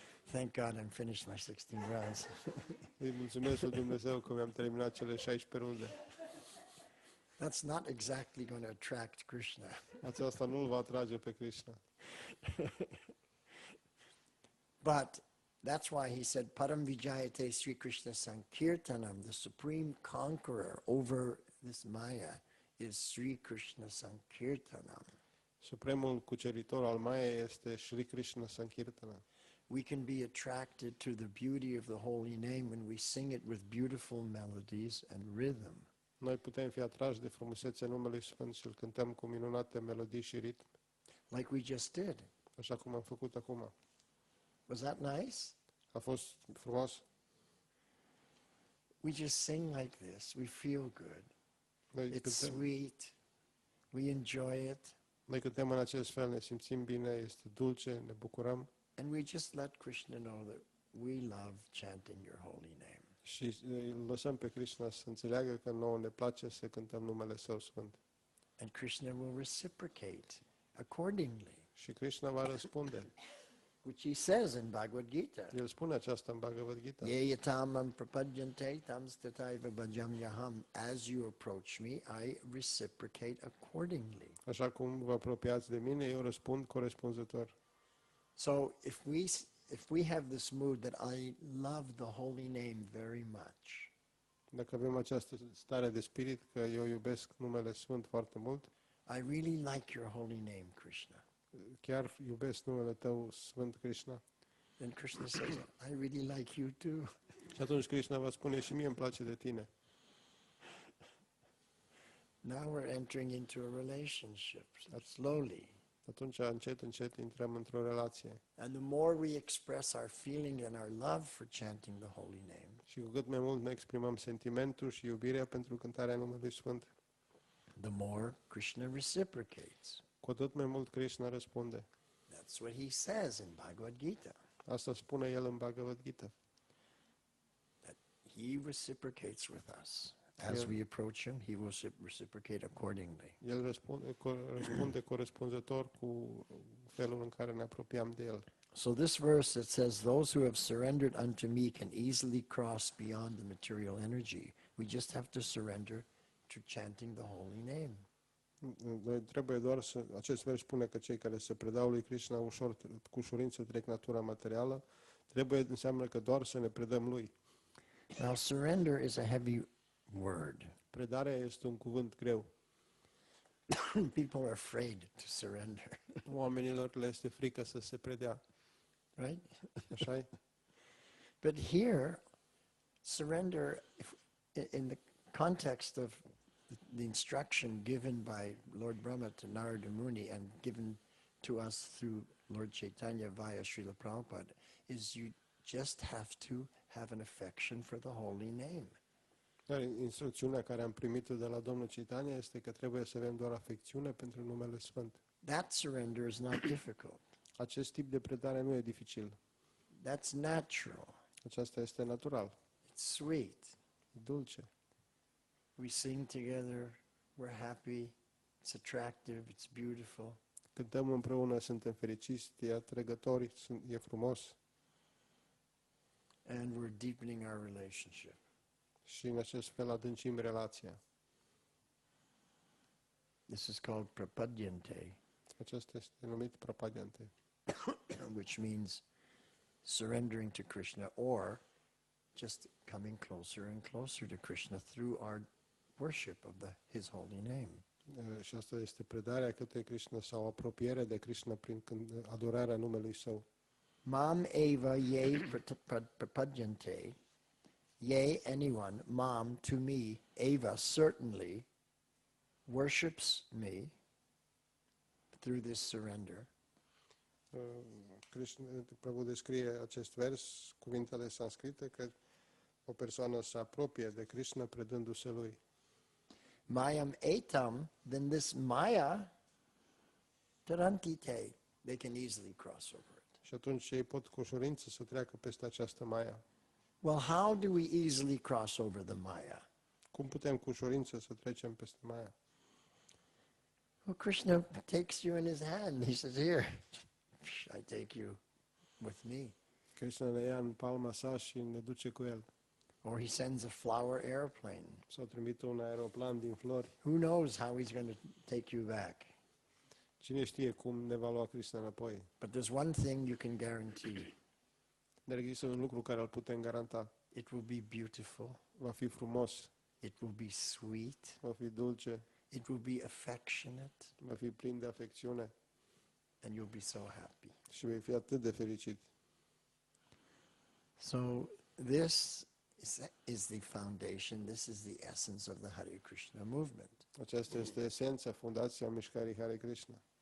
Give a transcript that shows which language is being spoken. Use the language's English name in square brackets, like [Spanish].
[English] Thank God I'm finished my 16 rounds. [Romanian] Îi mulțumesc lui Dumnezeu că mi-am terminat cele 16 runde. [English] That's not exactly going to attract Krishna. [Romanian] Aceasta nu îl va atrage pe Krishna. [English] But that's why he said, [Sanskrit] Param Vijayate Sri Krishna Sankirtanam, [English] the supreme conqueror over this Maya, is Sri Krishna Sankirtanam. [Romanian] Supremul cuceritor al Maya este Sri Krishna Sankirtana. [English] We can be attracted to the beauty of the holy name when we sing it with beautiful melodies and rhythm. [Romanian] Noi putem fi atrași de frumusețea numelui Sfânt și îl cântăm cu minunate melodii și ritm, [English] Like we just did. [Romanian] așa cum am făcut acum. [English] Was that nice? [Romanian] A fost frumos? [English] We just sing like this. We feel good. [Romanian] Noi [English] It's [Romanian] cântăm, [English] sweet. We enjoy it. [Romanian] noi cântăm în acest fel, ne simțim bine, este dulce, ne bucurăm [English] And we just let Krishna know that we love chanting your holy name. [Romanian] și îl lăsăm pe Krishna să înțeleagă că nouă ne place să cântăm numele Său Sfânt. [English] And Krishna will reciprocate accordingly, [Romanian] Și Krishna va răspunde. [English] which he says in Bhagavad-gita. [Romanian] El spune aceasta în Bhagavad-gita. [Sanskrit] Ye yatamam prapadyante tam stataiva bhajamyaham. [English] As you approach me, I reciprocate accordingly. [Romanian] Așa cum vă apropiați de mine, eu răspund corespunzător. [English] So if we have this mood that I love the holy name very much, [Romanian] Dacă avem această stare de spirit că eu iubesc numele Sfânt foarte mult, [English] I really like your holy name, Krishna, [Romanian] chiar iubesc numele Tău Sfânt Krishna, [English] then Krishna says, I really like you too. [Romanian] și atunci Krishna va spune și mie îmi place de tine. [English] Now we're entering into a relationship, slowly. [Romanian] Atunci încet, încet intrăm într-o relație. [English] And the more we express our feeling and our love for chanting the holy name, [Romanian] Și cu cât mai mult ne exprimăm sentimentul și iubirea pentru cântarea numelui Sfânt, [English] the more Krishna reciprocates. [Romanian] cu atât mai mult Krishna răspunde. [English] That's what he says in Bhagavad-gita, [Romanian] Asta spune el în Bhagavad-gita. [English] that he reciprocates with us. As we approach him, he will reciprocate accordingly. [Romanian] El răspunde corespunzător cu felul în care ne apropiam de el. [English] So this verse that says, those who have surrendered unto me can easily cross beyond the material energy. We just have to surrender to chanting the holy name. [Romanian] Noi trebuie doar să, acest vers spune că cei care se predau lui Krishna ușor, cu ușurință trec natura materială, înseamnă că doar să ne predăm lui. [English] Now surrender is a heavy word. [Romanian] Predarea este un cuvânt greu. [English] People are afraid to surrender, [Romanian] Oamenilor le este frică să se predea. [English] right? [Romanian] Așa-i? [English] But here, surrender, in the context of the instruction given by Lord Brahma to Narada Muni and given to us through Lord Chaitanya via Srila Prabhupada, is you just have to have an affection for the holy name. [Romanian] Dar instrucțiunea care am primit-o de la Domnul Chaitanya este că trebuie să avem doar afecțiune pentru numele Sfânt. [English] That surrender is not difficult. [Romanian] Acest tip de predare nu e dificil. [English] That's natural. [Romanian] Aceasta este natural. [English] It's sweet. [Romanian] Dulce. [English] We sing together, we're happy, it's attractive, it's beautiful. [Romanian] Cântăm împreună, suntem fericiți, e atrăgători, e frumos. [English] And we're deepening our relationship. [Romanian] Și în acest fel adâncim relația. [English] This is called prapadyante, [Romanian] Acesta este numit prapadyante, [English] which means surrendering to Krishna or just coming closer and closer to Krishna through our worship of His holy name. [Romanian] Și asta este predarea către Krishna sau apropierea de Krishna prin adorarea numelui Său. [Sanskrit] Mam eva ye prapadyante, [English] ye anyone, mam to me, eva certainly, worships me through this surrender. [Romanian] Krishna, Prabhu descrie acest vers, cuvintele sanscrite, că o persoană se apropie de Krishna predându-se Lui. [Sanskrit] Mayam etam, [English] then this maya tarantite, they can easily cross over it. [Romanian] Și atunci ei pot cu ușurință să treacă peste această maia. [English] Well, how do we easily cross over the maya? [Romanian] Cum putem cu ușurință să trecem peste maia? [English] Well, Krishna takes you in his hand. He says, here, I take you with me. [Romanian] Krishna ne ia în palma sa și ne duce cu el. [English] Or he sends a flower airplane. [Romanian] Sau trimite un aeroplan din flori. [English] Who knows how he's going to take you back? [Romanian] Cine știe cum ne va lua Krishna înapoi. [English] But there's one thing you can guarantee. [Romanian] Dar există un lucru care îl putem garanta. [English] It will be beautiful. [Romanian] Va fi frumos, [English] It will be sweet. [Romanian] va fi dulce, [English] It will be affectionate. [Romanian] va fi plin de afecțiune [English] And you'll be so happy. [Romanian] și vei fi atât de fericit. [English] So this is the foundation. This is the essence of the Hare Krishna movement. [Romanian] Aceasta este esența, fundația mișcării Hare Krishna.